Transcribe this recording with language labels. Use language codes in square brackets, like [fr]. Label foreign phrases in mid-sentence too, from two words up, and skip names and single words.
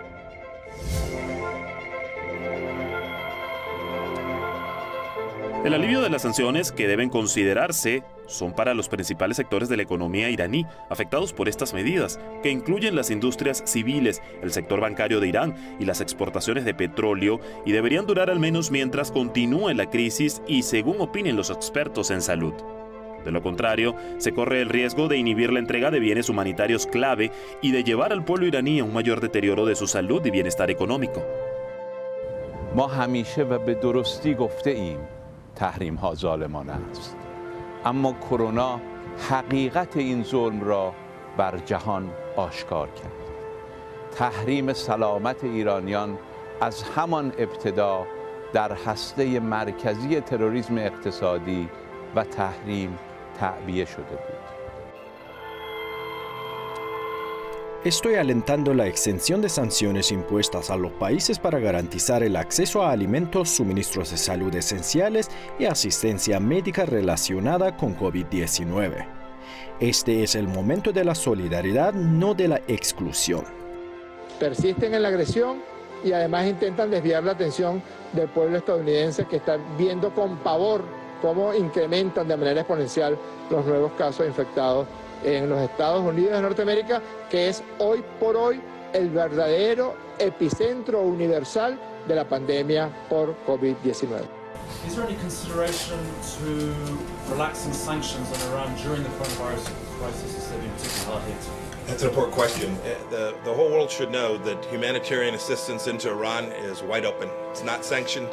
[es] El alivio de las sanciones que deben considerarse son para los principales sectores de la economía iraní afectados por estas medidas, que incluyen las industrias civiles, el sector bancario de Irán y las exportaciones de petróleo, y deberían durar al menos mientras continúe la crisis y según opinen los expertos en salud. De lo contrario, se corre el riesgo de inhibir la entrega de bienes humanitarios clave y de llevar al pueblo iraní a un mayor deterioro de su salud y bienestar económico. [fa] ما همیشه و به درستی گفته ایم تحریم ها ظالمانه است. اما کرونا حقیقت این ظلم را بر جهان آشکار کرد. تحریم سلامت ایرانیان از همان ابتدا در هسته مرکزی تروریسم اقتصادی و تحریم تعبیه شده بود. [es] Estoy alentando la extensión de sanciones impuestas a los países para garantizar el acceso a alimentos, suministros de salud esenciales y asistencia médica relacionada con COVID-19. Este es el momento de la solidaridad, no de la exclusión. Persisten en la agresión y además intentan desviar la atención del pueblo estadounidense que está viendo con pavor cómo incrementan de manera exponencial los nuevos casos infectados en los Estados Unidos de Norteamérica, que es hoy por hoy el verdadero epicentro universal de la pandemia por COVID-19. [en] Is there any consideration to relaxing sanctions on Iran during the coronavirus crisis as they've been particularly hard hit? That's an important question. The whole world should know that humanitarian assistance into Iran is wide open. It's not sanctioned.